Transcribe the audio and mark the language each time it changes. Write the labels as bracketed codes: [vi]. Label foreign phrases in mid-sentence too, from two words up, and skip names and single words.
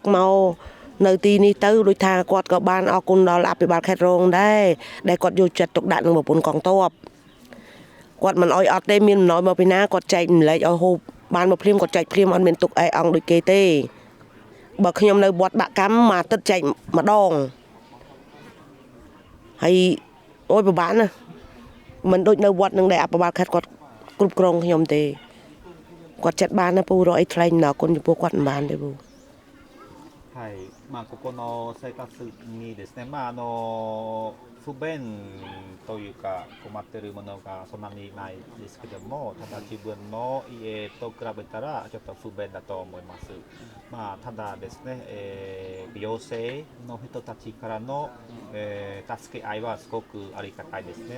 [km] មកនៅទីនេះទៅដូចថាគាត់ក៏បានអរគុណដល់អភិបាលខេត្តរងដែរដែលគាត់យកចិត្តទុកដាក់នឹងប្រពន្ធកងទ័ពគាត់មិនអោយអត់ទេមានអំណោយមកពីណាគាត់ចែកម្លែកឲ្យហូបបានមកភ្លាមគាត់ចែកភ្លាមអត់មានទុកអេអង្គដូចគេទេបើខ្ញុំនៅវត្តបាក់កម្មមួយអាទិត្យចែកម្ដងហើយអូយពិបាកណាស់មិនដូចនៅវត្តនឹងដែលអភិបាលខេត្តគាត់គ្រប់គ្រងខ្ញុំទេគាត់ចិត្តបានណាពូរកអីថ្លៃណោះគុណចំពោះគាត់មិនបានទេពូ ហ [ja] はい、ここの生活にですね、不便というか困っているものがそんなにないですけども、ただ自分の家と比べたらちょっと不便だと思います。ただですね、行政の人たちからの、助け合いはすごくありがたいですね。